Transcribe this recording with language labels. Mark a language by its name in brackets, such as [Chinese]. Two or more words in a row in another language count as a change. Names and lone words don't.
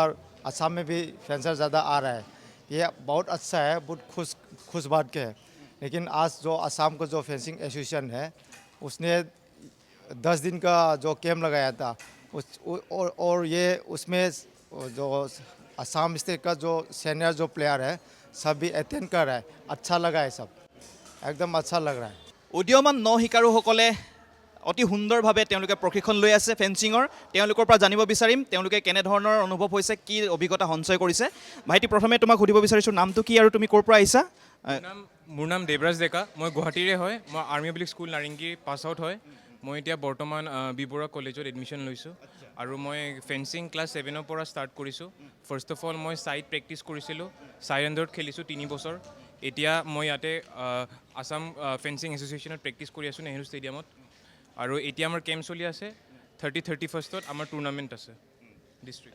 [Hindi] असम में भी फेंसर ज़्यादा आ रहा है ये बहुत अच्छा है बहुत खुश बात के है लेकिन आज जो असम का जो [English] fencing association [Hindi] है उसने 10 दिन का जो कैंप लगाया था और ये उसमें जो असम स्टेट का जो सीनियर जो प्लेयर है सब भी अटेंड कर रहा है अच्छा लगा है सब एकदम अच्छा लग रहा है [Assamese] উদীয়মান ন শিকাৰুসকলে অতি সুন্দৰভাৱে তেওঁলোকে প্ৰশিক্ষণ লৈ আছে ফেন্সিঙৰ তেওঁলোকৰ পৰা জানিব বিচাৰিম তেওঁলোকে কেনেধৰণৰ অনুভৱ হৈছে কি অভিজ্ঞতা সঞ্চয় কৰিছে ভাইটি প্ৰথমে তোমাক সুধিব বিচাৰিছোঁ নামটো কি আৰু তুমি ক'ৰ পৰা আহিছা মোৰ নাম দেৱৰাজ ডেকা মই গুৱাহাটীৰে হয় মই আৰ্মি পাব্লিক স্কুল নাৰেংগী [English] pass out [Assamese] হয় মই এতিয়া বৰ্তমান বি বৰুৱা কলেজত এডমিশ্যন লৈছোঁ আৰু মই ফেন্সিং ক্লাছ 7ৰ পৰা ষ্টাৰ্ট কৰিছোঁ [English] first of all [Assamese] মই ছাইড প্ৰেক্টিছ কৰিছিলোঁ ছাইড আণ্ডাৰত খেলিছোঁ 3 বছৰ এতিয়া মই ইয়াতে আসাম ফেন্সিং এছ'চিয়েশ্যনত প্ৰেক্টিছ কৰি আছোঁ নেহৰু ষ্টেডিয়ামত আৰু এতিয়া আমাৰ কেম্প চলি আছে 31st আমাৰ টুৰ্ণামেণ্ট আছে ডিষ্ট্ৰিক্ট